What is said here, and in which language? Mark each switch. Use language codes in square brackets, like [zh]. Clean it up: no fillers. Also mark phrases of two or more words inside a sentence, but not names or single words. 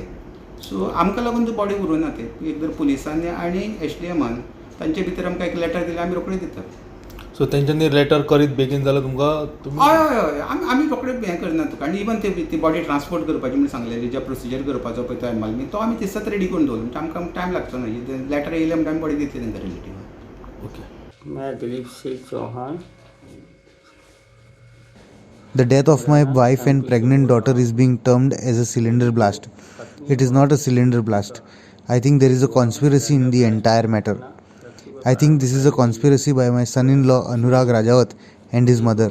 [kok] सो आमकां लागून ती बॉडी उरूना. ते एकदर पुलिसांनी आनी एसडीएमान तांचे भितर आमकां एक लेटर दिलें, आमी रोखडेच दितात. सो तेंच्यांनी लेटर करीत बेगीन जाल्यार तुमकां हय आमी रोखडेच हें करना तुका. आनी इवन ती बॉडी ट्रान्सपोर्ट करपाची म्हण सांगलेली, जे प्रोसिजर करपाचो पळय तो एमएलमी, तो आमी तेसात रेडी करून दवरलो. म्हणजे आमकां टायम लागचो ना. लेटर येयले म्हणटा आमी बॉडी दितली तेंकां रिलेटिव्ह. ओके. [hi] मैं दिलीप सिंह चौहान. [en] The death of my wife and pregnant daughter is being termed as a cylinder blast. It is not a cylinder blast. I think there is a conspiracy in the entire matter. I think this is a conspiracy by my son-in-law Anurag Rajawat and his mother.